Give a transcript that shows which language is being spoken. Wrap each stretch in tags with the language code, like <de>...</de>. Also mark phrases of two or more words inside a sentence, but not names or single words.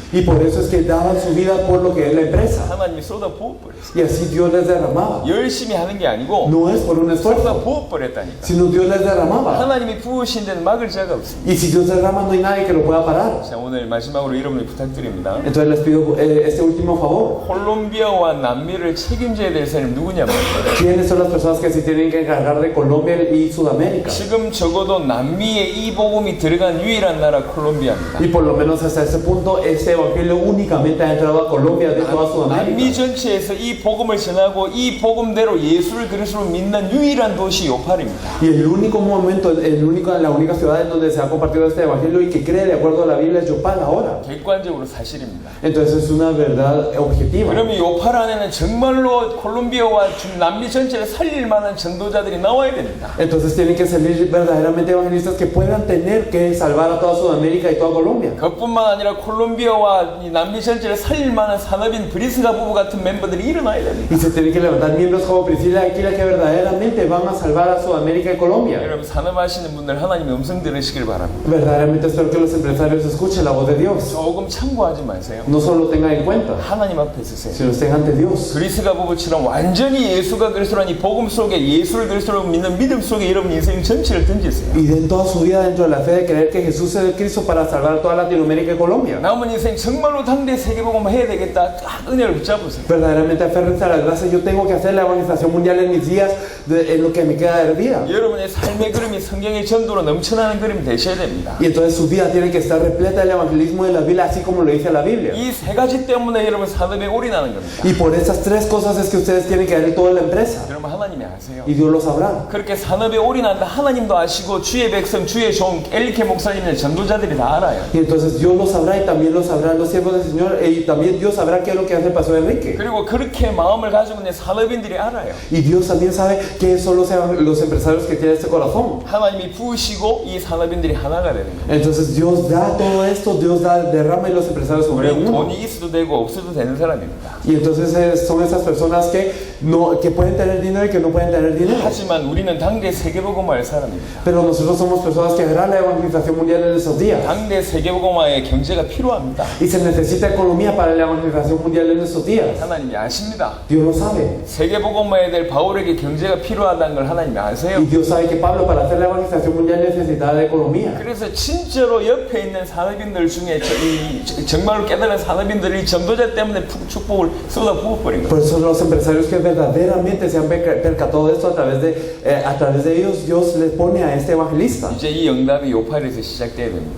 <es>Y por eso es que daban su vida por lo que es la empresa.</es> <ko>하나님이 쏟아 부어버렸어요.</ko> <es>Y así Dios les derramaba.</es> <ko>열심히 하는 게 아니고</ko> <es>No es por un</es> <ko>쏟아</ko> <es>esfuerzo,</es> <ko>부어버렸다. 부었다니까.</ko> <es>sino Dios les derramaba.</es> <ko>하나님이 부으신 데는 막을 자가 없습니다.</ko> <es>Y si Dios derrama, no hay nadie que lo pueda parar.</es> <ko>자, 오늘 마지막으로 여러분이 부탁드립니다.</ko> <es>Entonces les pido este último favor.</es> <ko>콜롬비아와 남미를 책임져야 될 사람이 누구냐면</ko> <es>¿Quiénes son las personas que se tienen que encargar de Colombia y Sudamérica?</es> <ko>지금 적어도 남미에 이 복음이 들어간 유일한 나라 콜롬비아입니다.</ko> <es>Y por lo menos hasta ese punto, este evangelio únicamente ha entrado a Colombia de toda</es> <ko>남미</ko> <es>Sudamérica.</es> <ko>전체에서 이 복음을 전하고 이 복음대로 예수를 그리스도로 믿는 유일한 도시 요팔입니다.</ko> <es>Y el único momento, la única ciudad en donde se ha compartido este evangelio y que cree de acuerdo a la Biblia es Yopal ahora.</es> <ko>객관적으로 사실입니다.</ko> <es>Entonces es una verdad objetiva.</es> <ko>그러면 요팔 안에는 정말로 콜롬비아와 남미 전체를 살릴 만한 전도자들이 나와야 됩니다.</ko> <es>Entonces tienen que salir verdaderamente evangelistas que puedan tener que salvar a toda Sudamérica y toda Colombia.</es> <ko>그뿐만 아니라 콜롬비아와 이 남미 전체를 살릴 만한 산업인 브리스가 부부 같은 멤버들이 일어나야 됩니다.</ko> <es>Y se tienen que levantar miembros como Priscila y Aquila que verdaderamente van a salvar a Sudamérica y Colombia.</es> <ko>여러분 산업하시는 분들 하나님의 음성 들으시길 바랍니다.</ko> <es>Verdaderamente espero que los empresarios escuchen la voz de Dios.</es> <ko>조금 참고하지 마세요.</ko> <es>No solo tengan en cuenta,</es> <ko>하나님 앞에 서세요.</ko> <es>sino estén ante Dios.</es> <ko>브리스가 부부처럼 완전히 예수가 그리스도라는 이 복음 속에 예수를 그리스도로 믿는 믿음 속에 여러분 인생 전체를 던지세요.</ko> <es>Y den toda su vida dentro de la fe de creer que Jesús es el Cristo para salvar a toda Latinoamérica y Colombia.</es> <ko>남은 인생 정말로 당대 세계복음 해야 되겠다. 딱 은혜를 붙잡으세요.</ko> <es>Verdaderamente aférrense a la gracia. Yo tengo que hacer la evangelización mundial en mis días, en lo que me queda de vida.</es> <ko>여러분의 삶의 그림이 성경의 전도로 넘쳐나는 그림이 되셔야 됩니다.</ko> <es>Y entonces su vida tiene que estar repleta del evangelismo de la Biblia, así como lo dice la Biblia.</es> <ko>이 세 가지 때문에 여러분 산업에 올인하는 겁니다.</ko> <es>Y por esas tres cosas es que ustedes tienen que dar toda la empresa.</es> <ko>여러분 하나님이 아세요.</ko> <es>Y Dios lo sabrá.</es> <ko>그렇게 산업에 올인한다 하나님도 아시고 주의 백성 주의 종 엘리케 목사님의 전도자들이 다 알아요.</ko> <es>Y entonces Dios lo sabrá y también lo sabrán los siervos del Señor. Y también Dios sabrá qué es lo que hace el pastor Enrique.</es> <ko>그리고 그렇게 마음을 가지고 있는 산업인들이 알아요.</ko> <es>Y Dios también sabe qué son los empresarios que tienen este corazón.</es> <ko>하나님이 부으시고 이 산업인들이 하나가 되는 거예요.</ko> <es>Entonces Dios da todo esto, Dios derrama y los empresarios se vuelven</es> <ko>우리는</ko> <es>uno.</es> <ko>돈이 있어도 되고 없어도 되는 사람입니다.</ko> <es>Y entonces son esas personas que pueden tener dinero y que no pueden tener dinero.</es> <ko>하지만 우리는 당대 세계복음화의 사람입니다.</ko> <es>Pero nosotros somos personas que harán la evangelización mundial en esos días.</es> <ko>당대 세계복음화의 경제가 필요합니다.</ko> <es>Y se necesita economía para la evangelización mundial en esos días.</es> <ko>하나님이 아십니다.</ko> <es>Dios lo sabe.</es> <ko>세계복음화에 될 바울에게 경제가 필요하다는 걸 하나님이 아세요.</ko> <es>Y Dios sabe que Pablo para hacer la evangelización mundial necesitaba de economía.</es> <ko>그래서 진짜로 옆에 있는 산업인들 중에 정말로 깨달은 산업인들이 전도자 때문에 축복을 쏟아 부어버린 거예요.</ko> <es>Por eso los empresarios que verdaderamente se han percatado de esto a través de ellos, Dios les pone a este evangelista.</es> <ko>이제 이 응답이 요팔에서 시작돼야 됩니다.</ko>